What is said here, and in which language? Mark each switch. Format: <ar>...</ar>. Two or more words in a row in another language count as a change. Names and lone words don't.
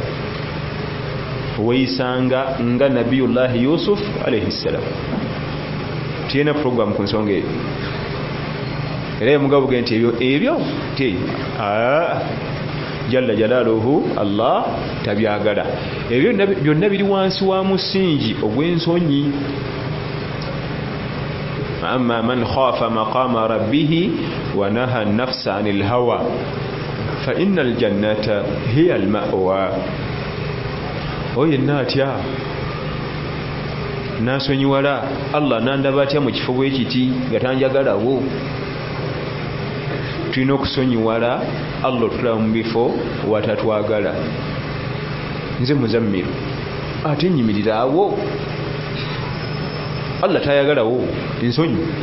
<lg>Weeyisanga nga Nabiyullah Yusuf</lg> <ar>عليه السلام.</ar> <lg>Tiena program ku nsonga eyo era yamugabo ge nti ebyo</lg> <ar>جل جلاله</ar> <lg>Allah tabyagala. Ebyo byonna biri wansi wa musingi ogw'ensonyi.</lg> <ar>أما من خاف مقام ربه ونهى النفس عن الهوى فإن الجنة هي المأوى.</ar> <lg>Oyenna atya nasonyiwala Allah nandaba atya mu kifo bwe kiti nga tanjagalawo. Tulina okusonyiwala Allah tulaba mu bifo watatwagala. Nze Muzammiru ate nnyimiriraawo Allah tayagalawo ensonyi.</lg>